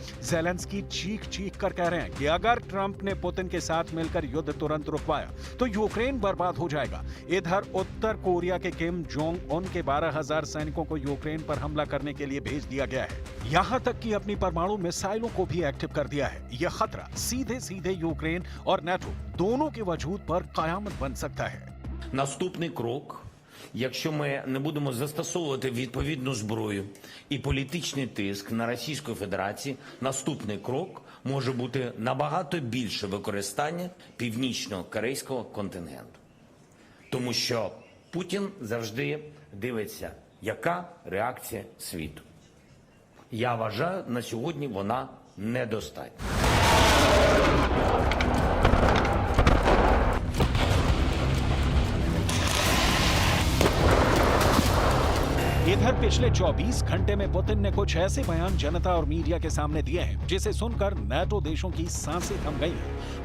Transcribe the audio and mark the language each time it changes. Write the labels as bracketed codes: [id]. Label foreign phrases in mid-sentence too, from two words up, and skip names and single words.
[hi] जेलेंस्की चीख चीख कर कह रहे हैं कि अगर ट्रंप ने पुतिन के साथ मिलकर युद्ध तुरंत रुकवाया तो यूक्रेन बर्बाद हो जाएगा। इधर उत्तर कोरिया के किम जोंग उन के 12,000 सैनिकों को यूक्रेन पर हमला करने के लिए भेज दिया गया है। यहां तक कि अपनी परमाणु मिसाइलों को भी एक्टिव कर दिया है। यह खतरा सीधे सीधे यूक्रेन और नाटो दोनों के वजूद पर कयामत बन सकता है। [uk] Наступний крок, якщо ми не будемо застосовувати відповідну зброю і політичний тиск на Російську Федерацію, наступний крок може бути набагато більше використання північно-корейського контингенту. Тому що Путін завжди дивиться, яка реакція світу. Я вважаю, на сьогодні вона недостатня. [hi] इधर पिछले 24 घंटे में पुतिन ने कुछ ऐसे बयान जनता और मीडिया के सामने दिए हैं जिसे सुनकर नाटो देशों की सांसें थम गई हैं।